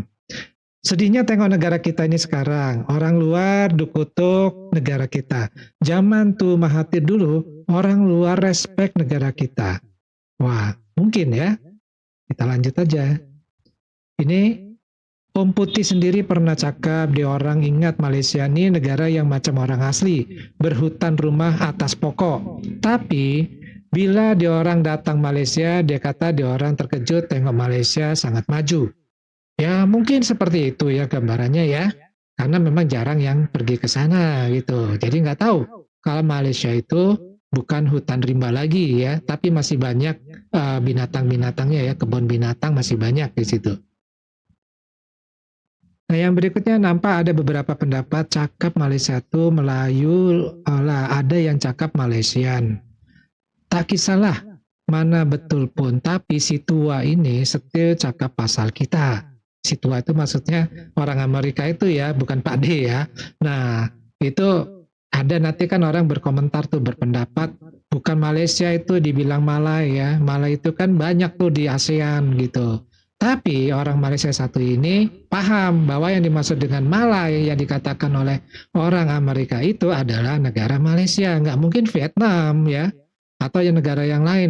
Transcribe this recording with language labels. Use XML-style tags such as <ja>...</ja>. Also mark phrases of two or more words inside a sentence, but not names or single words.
<ms>Sedihnya tengok negara kita ini sekarang. Orang luar dukutuk negara kita. Zaman tuh Mahathir dulu, orang luar respect negara kita.</ms> <id>Wah, mungkin ya. Kita lanjut aja.</id> <ms>Ini Om Putih sendiri pernah cakap di orang ingat Malaysia ini negara yang macam orang asli, berhutan rumah atas pokok. Tapi bila di orang datang Malaysia, dia kata di orang terkejut tengok Malaysia sangat maju.</ms> <id>Ya mungkin seperti itu ya gambarannya ya, karena memang jarang yang pergi ke sana gitu. Jadi nggak tahu kalau Malaysia itu bukan hutan rimba lagi ya, tapi masih banyak binatang-binatangnya ya, kebun binatang masih banyak di situ.</id> <ms>Nah yang berikutnya nampak ada beberapa pendapat cakap Malaysia itu Melayu, ada yang cakap Malaysian. Tak kisahlah mana betul pun, tapi si tua ini setil cakap pasal kita.</ms> <id>Si tua itu maksudnya orang Amerika itu ya, bukan Pak D ya. Nah itu ada nanti kan orang berkomentar tuh, berpendapat bukan Malaysia itu dibilang Malay ya. Malay itu kan banyak tuh di ASEAN gitu. Tapi orang Malaysia satu ini paham bahwa yang dimaksud dengan Malay yang dikatakan oleh orang Amerika itu adalah negara Malaysia, nggak mungkin Vietnam ya, atau yang negara yang lain.</id>